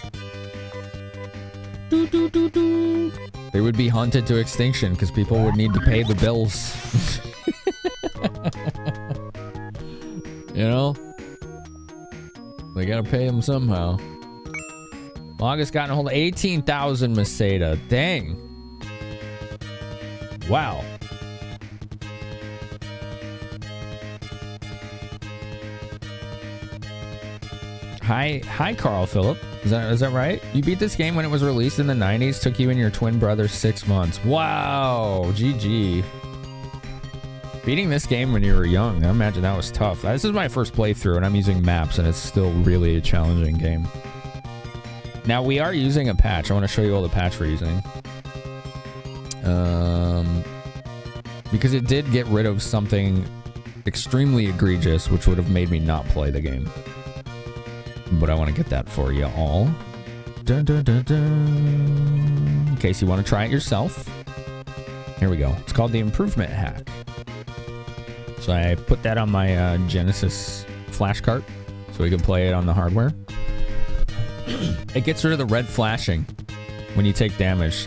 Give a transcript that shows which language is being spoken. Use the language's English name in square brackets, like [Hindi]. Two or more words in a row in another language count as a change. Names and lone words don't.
[English] They would be hunted to extinction because people would need to pay the bills. You know? They gotta pay them somehow. Longest gotten a hold of 18,000 Meseta. Dang. Wow. Hi, Carl Phillip. Is that right? You beat this game when it was released in the 90s. Took you and your twin brother 6 months. Wow. GG. Beating this game when you were young, I imagine that was tough. This is my first playthrough, and I'm using maps, and it's still really a challenging game. Now, we are using a patch. I want to show you all the patch we're using. Because it did get rid of something extremely egregious, which would have made me not play the game. But I want to get that for you all. Dun, dun, dun, dun. In case you want to try it yourself. Here we go. It's called the Improvement Hack. So I put that on my Genesis flash cart so we can play it on the hardware. It gets rid of the red flashing when you take damage.